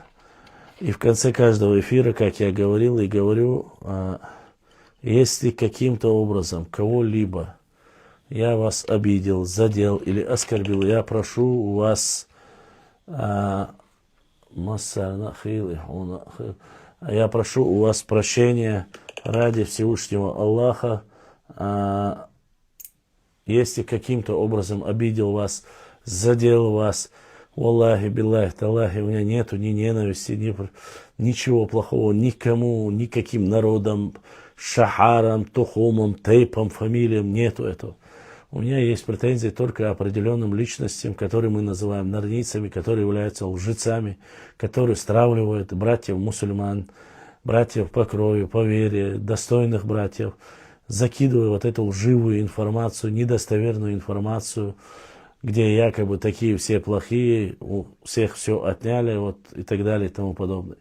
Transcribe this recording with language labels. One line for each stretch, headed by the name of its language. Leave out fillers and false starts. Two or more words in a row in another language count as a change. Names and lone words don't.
Russian: И в конце каждого эфира, как я говорил и говорю, если каким-то образом кого-либо я вас обидел, задел или оскорбил, я прошу у вас прощения ради Всевышнего Аллаха. Если каким-то образом обидел вас, задел вас,
Arabic: والله بالله تالله,
Russian: у меня нету ни ненависти, ничего плохого никому, никаким народам, шахарам, тухумам, тейпам, фамилиям, нету этого. У меня есть претензии только определенным личностям, которые мы называем нарницами, которые являются лжецами, которые стравливают братьев-мусульман, братьев по крови, по вере, достойных братьев, закидывая вот эту лживую информацию, недостоверную информацию, где якобы такие все плохие, у всех все отняли, вот, и так далее и тому подобное.